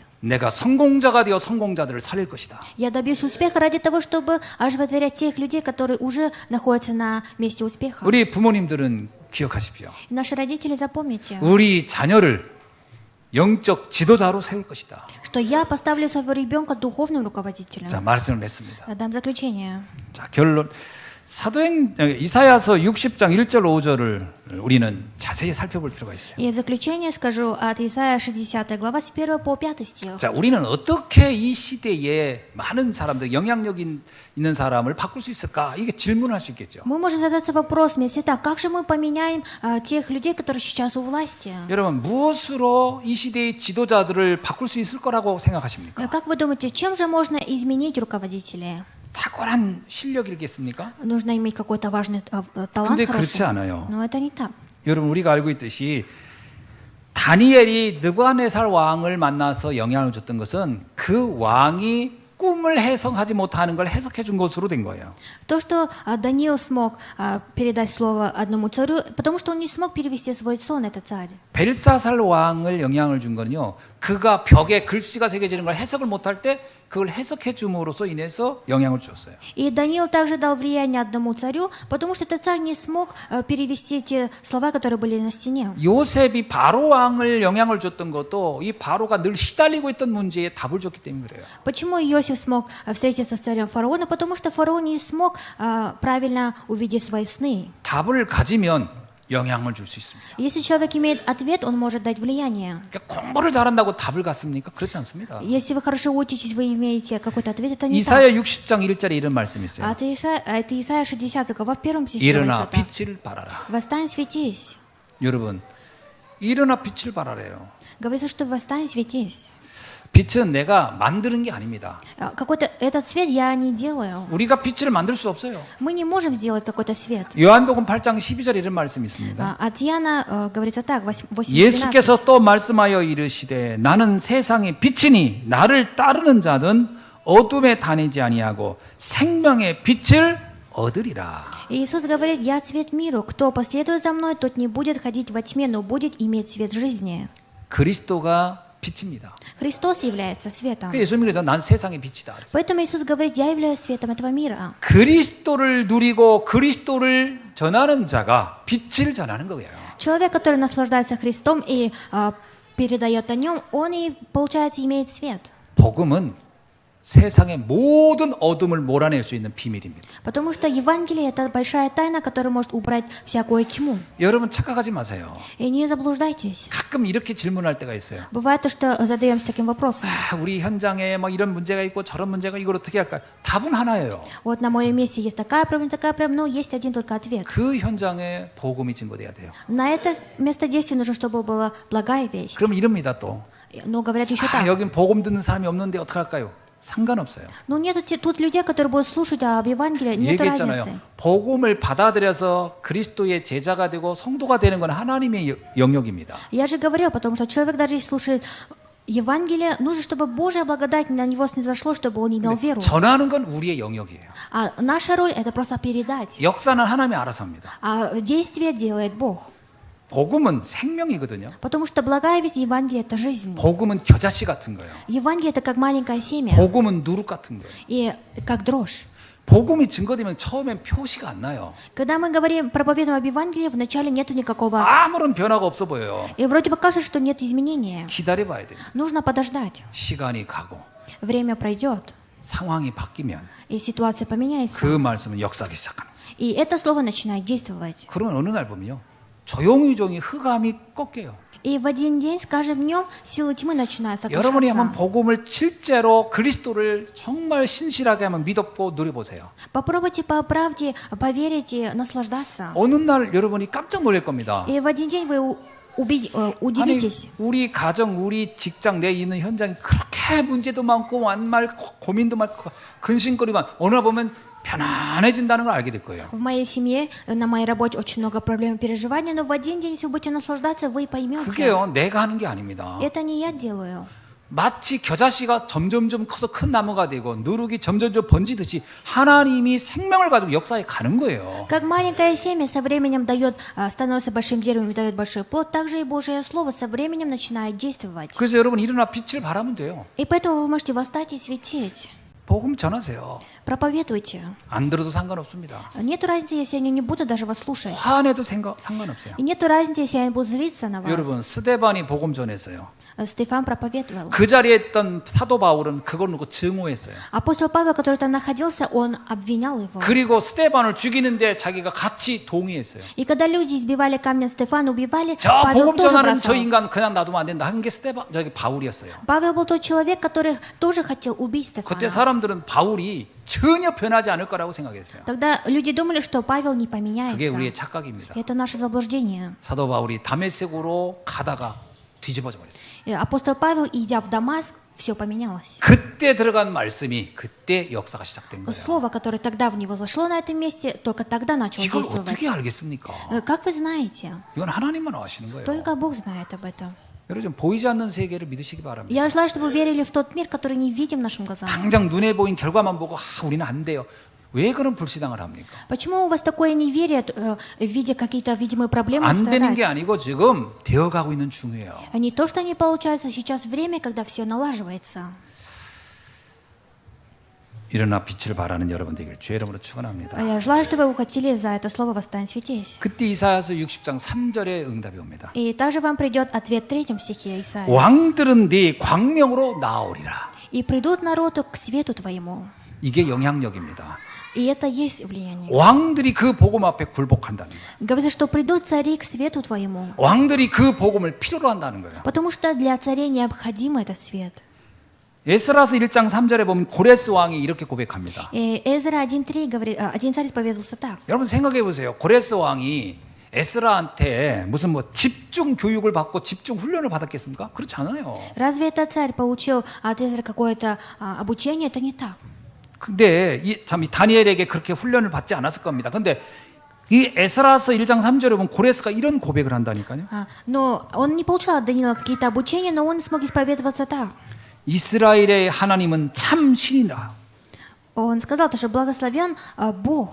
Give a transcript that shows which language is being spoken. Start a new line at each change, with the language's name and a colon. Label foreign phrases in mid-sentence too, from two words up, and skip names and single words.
Korean: 내가 성공자가 되어 성공자들을 살릴 것이다.
Russian: Я добьюсь успеха ради того, чтобы оживотворять тех людей, которые уже находятся на месте успеха.
Korean: 우리 부모님들은 기억하십시오.
Russian: И наши родители, запомните,
Korean: 우리 자녀를 영적 지도자로 세울 것이다.
Russian: что я поставлю своего ребенка духовным руководителем.
Korean: 자, 말씀을 맺습니다.
Russian: Дам заключение.
Korean: 자, 결론. 이사야서 60장 1절 5절을 우리는 자세히 살펴볼 필요가 있어요.
Russian: И в заключение скажу от Исаия 60 глава с 1 по 5 стих.
Korean: 자, 우리는 어떻게 이 시대에 많은 사람들, 영향력 있는 사람을 바꿀 수 있을까? 이게 질문할 수 있겠죠.
Russian: Мы можем задаться вопросом, если так, как же мы поменяем тех людей, которые сейчас у власти?
Korean: 여러분, 무엇으로 이 시대의 지도자들을 바꿀 수 있을 거라고 생각하십니까?
Russian: Как вы думаете, чем же можно изменить руководителей?
Korean: 탁월한 실력이겠습니까?
Russian: Нужно иметь какой-то важный талант
Korean: 근데 그렇지
Russian: хороший.
Korean: 않아요.
Russian: Но это не так.
Korean: 여러분, 우리가 알고 있듯이 다니엘이 느부갓네살 왕을 만나서 영향을 줬던 것은 그 왕이 꿈을 해석하지 못하는 걸 해석해 준 것으로 된 거예요.
Russian: То, что Даниил смог передать слово одному царю, потому что он не смог перевести свой сон, это царь.
Korean: 벨사살 왕을 영향을 준 거는요. 그가 벽에 글씨가 새겨지는 걸 해석을 못할 때 그걸 해석해 줌으로써 인해서 영향을 줬어요.
Russian: И Даниил также дал влияние одному царю, потому что этот царь не смог перевести те слова, которые были на стене.
Korean: 요셉이 바로 왕을 영향을 줬던 것도 이 바로가 늘 시달리고 있던 문제에 답을 줬기 때문에 그래요.
Russian: Почему Иосиф смог встретиться с царем фараона? Потому что фараон не смог правильно увидеть свои сны.
Korean: 답을 가지면 영향을 줄 수 있습니다.
Russian: Если человек имеет ответ, он может дать влияние.
Korean: 그러니까 공부를 잘한다고 답을 갖습니까? 그렇지 않습니다.
Russian: Если вы хорошо учитесь, вы имеете какой-то ответ, это не так.
Korean: 이사야 60장 1절에 이런 말씀이 있어요.
Russian: Это Исаия 60 глава в первом стихе
Korean: 일어나
Russian: говорится так.
Korean: 빛을 발하라.
Russian: Восстань, светись.
Korean: 여러분, 일어나 빛을 발하래요.
Russian: Говорится, что восстань, светись.
Korean: 빛은 내가 만드는 게 아닙니다.
Russian: Какой-то этот свет я не делаю.
Korean: 우리가 빛을 만들 수 없어요.
Russian: Мы не можем сделать какой-то свет.
Korean: 요한복음 8장 12절에 이런 말씀이 있습니다.
Russian: От Иоанна говорится так, 8:12.
Korean: 예수께서 또 말씀하여 이르시되 나는 세상의 빛이니 나를 따르는 자는 어둠에 다니지 아니하고 생명의 빛을 얻으리라.
Russian: Иисус говорит: «Я свет миру. Кто последует за мной, тот не будет ходить во тьме, но будет иметь свет жизни».
Korean: 그리스도가 빛입니다.
Russian: Христос является светом.
Korean: 그 예수님이 그래서 난 세상의 빛이다.
Russian: Поэтому Иисус говорит: «Я являюсь светом этого мира».
Korean: 그리스도를 누리고 그리스도를 전하는 자가 빛을 전하는 거예요.
Russian: Человек, который наслаждается Христом и передает о нем, он и, получается, имеет свет.
Korean: 복음은 세상의 모든 어둠을 몰아낼 수 있는 비밀입니다.
Russian: Потому что Евангелие – это большая тайна, которая может убрать всякую тьму.
Korean: 여러분 착각하지 마세요.
Russian: И не заблуждайтесь.
Korean: 가끔 이렇게 질문할 때가 있어요.
Russian: Бывает то, что задаемся таким вопросом.
Korean: 우리 현장에 뭐 이런 문제가 있고 저런 문제가 이걸 어떻게 할까? 답은 하나예요.
Russian: Вот на моем месте есть такая проблема, но есть один только ответ.
Korean: 그 현장에 복음이 증거돼야 돼요.
Russian: На это место действия нужно, чтобы была благая весть.
Korean: 그럼 이럽니다 또.
Russian: Но говорят еще так.
Korean: 여긴 복음 듣는 사람이 없는데 어떡할까요? 상관없어요.
Russian: Но нету тут людей, которые будут слушать об Евангелии, нету разницы.
Korean: 얘기했잖아요. 복음을 받아들여서 그리스도의 제자가 되고 성도가 되는 건 하나님의 영역입니다.
Russian: Я же говорил, потому что человек даже если слушает Евангелие, нужно, чтобы Божья благодать на него снизошло, чтобы он имел веру.
Korean: 전하는 건 우리의 영역이에요.
Russian: А наша роль – это просто передать.
Korean: 역사는 하나님이 알아서 합니다.
Russian: А действие делает Бог.
Korean: 복음은 생명이거든요.
Russian: Потому что благая весть Евангелия – это жизнь.
Korean: 복음은 겨자씨 같은 거예요.
Russian: Евангелие – это как маленькое семя
Korean: 복음은 누룩 같은 거예요.
Russian: и как дрожь.
Korean: 복음이 증거되면 처음엔 표시가 안 나요.
Russian: Когда мы говорим, проповедуем об Евангелии, вначале нету никакого...
Korean: 아무런 변화가 없어 보여요.
Russian: И вроде бы кажется, что нет изменения.
Korean: 기다려봐야 돼요.
Russian: Нужно подождать.
Korean: 시간이 가고
Russian: Время пройдет,
Korean: 상황이 바뀌면
Russian: и ситуация поменяется.
Korean: 그 말씀은 역사하기 시작합니다.
Russian: И это слово начинает действовать.
Korean: 그러면 어느 날 보면요. 조용히 흑암이 꺾여요.
Russian: И в один день, скажем, днем силы тьмы начинают
Korean: 여러분이 한번
Russian: сокрушаться.
Korean: 복음을 실제로 그리스도를 정말 신실하게 한번 믿고 누려보세요.
Russian: Попробуйте по правде поверить и наслаждаться.
Korean: 어느 날 여러분이 깜짝 놀랄 겁니다.
Russian: И в один день вы
Korean: 아니,
Russian: удивитесь.
Korean: 우리 가정, 우리 직장, 내 있는 현장이 그렇게 문제도 많고 완말 고민도 많고 근심거리만 어느 날 보면 편안해진다는 걸 알게 될 거예요.
Russian: В моей семье, на моей работе очень много проблем и переживаний, но в один день, если вы будете наслаждаться, вы поймете.
Korean: 그게요, 내가 하는 게 아닙니다.
Russian: Это не я делаю.
Korean: 마치 겨자씨가 점점점 커서 큰 나무가 되고 누룩이 점점점 번지듯이 하나님이 생명을 가지고 역사에 가는 거예요.
Russian: Как маленькое семя со временем становится большим деревом и дает большой плод, так же и Божье Слово со временем начинает действовать.
Korean: 그래서 여러분 일어나 빛을 발하면 돼요.
Russian: И поэтому вы можете восстать и светить.
Korean: 복음 전하세요.
Russian: Проповедуйте.
Korean: 안 들어도 상관없습니다.
Russian: Нет разницы, если они не будут даже вас слушать.
Korean: 화내도 상관없어요.
Russian: И нет разницы, если они будут злиться на вас.
Korean: 여러분 스데반이 복음 전했어요.
Russian: Стефан проповедовал.
Korean: 그 자리에 있던 사도 바울은 그걸 놓고 증오했어요.
Russian: Апостол Павел, который там находился, он обвинял его.
Korean: 그리고 스데반을 죽이는데 자기가 같이 동의했어요.
Russian: И когда люди избивали камнем Стефана, убивали,
Korean: 저
Russian: Павел
Korean: 복음
Russian: тоже
Korean: 전하는 저
Russian: бросал.
Korean: 인간 그냥 놔두면 안 된다 한 게 저기 바울이었어요.
Russian: Павел был тот человек, который тоже хотел убить
Korean: 그때
Russian: Стефана.
Korean: 사람들은 바울이 전혀 변하지 않을 거라고 생각했어요.
Russian: Тогда люди думали, что Павел не
Korean: 그게
Russian: поменяется.
Korean: 우리의 착각입니다.
Russian: Это наше заблуждение.
Korean: 사도 바울이 다메섹으로 가다가 뒤집어져 버렸어요.
Russian: И апостол Павел, идя в Дамаск, все поменялось.
Korean: 그때 들어간 말씀이 그때 역사가 시작된 거예요.
Russian: Слово, которое тогда в него зашло на этом месте, только тогда начало
Korean: 이걸
Russian: действовать.
Korean: 어떻게 알겠습니까?
Russian: Как вы знаете?
Korean: 이건 하나님만 아시는 거예요.
Russian: Только Бог знает об этом.
Korean: 여러분 보이지 않는 세계를 믿으시기 바랍니다.
Russian: Я желаю, чтобы вы верили в тот мир, который не видим нашим глазам.
Korean: 당장 눈에 보인 결과만 보고 우리는 안 돼요. 왜 그런 불신앙을 합니까?
Russian: Почему у вас такое неверие, видя какие-то видимые проблемы,
Korean: 안 되는 게
Russian: страдать?
Korean: 아니고 지금 되어가고 있는 중이에요.
Russian: А не то, что не получается, сейчас время, когда все налаживается.
Korean: 일어나 빛을 발하는 여러분 되길 주의 이름으로 축원합니다.
Russian: Я желаю, чтобы вы ухватили за это слово «Восстань, светись».
Korean: 그때 이사야서 60장 3절에 응답이 옵니다.
Russian: И также вам придет ответ в 3 стихе Исаия.
Korean: 왕들은 네 광명으로 나오리라.
Russian: «И придут народу к свету твоему».
Korean: 이게 영향력입니다.
Russian: И это есть влияние.
Korean: 왕들이 그 복음 앞에 굴복한다는 거예요.
Russian: Говорится, что придут цари к свету твоему.
Korean: 왕들이 그 복음을 필요로 한다는 거예요.
Russian: Потому что для царей необходим этот свет.
Korean: 에스라서 1장 3절에 보면 고레스 왕이 이렇게 고백합니다.
Russian: И Эзра 1.3 говорит, один царь исповедовался так.
Korean: 여러분 생각해 보세요. 고레스 왕이 에스라한테 무슨 뭐 집중 교육을 받고 집중 훈련을 받았겠습니까? 그렇지 않아요.
Russian: Разве этот царь получил от Эзры какое-то обучение? Это не так.
Korean: 근데 이 다니엘에게 그렇게 훈련을 받지 않았을 겁니다. 근데 이 에스라서 1장 3절에 보면 고레스가 이런 고백을 한다니까요.
Russian: Но он не получил от Даниила какие-то обучения, но он смог исповедоваться так.
Korean: 이스라엘의 하나님은 참 신이라.
Russian: Он сказал, что благословен Бог.